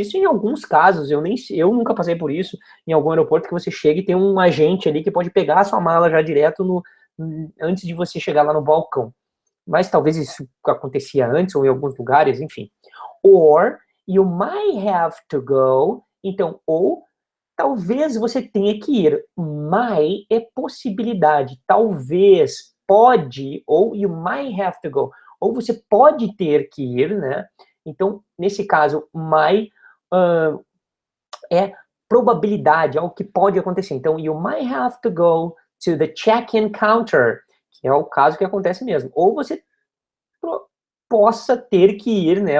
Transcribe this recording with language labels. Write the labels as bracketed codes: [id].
[pt] Isso em alguns casos, eu nunca passei por isso, em algum aeroporto que você chega e tem um agente ali que pode pegar a sua mala já direto antes de você chegar lá no balcão. Mas talvez isso acontecia antes, ou em alguns lugares, enfim. [en] Or, you might have to go. [pt] Então, ou, talvez você tenha que ir. Might é possibilidade. Talvez, pode, ou [en] you might have to go. [pt] Ou você pode ter que ir, né? Então, nesse caso, might é probabilidade, algo que pode acontecer. [en] Então, you might have to go to the check-in counter, [pt] que é o caso que acontece mesmo. Ou você possa ter que ir, né?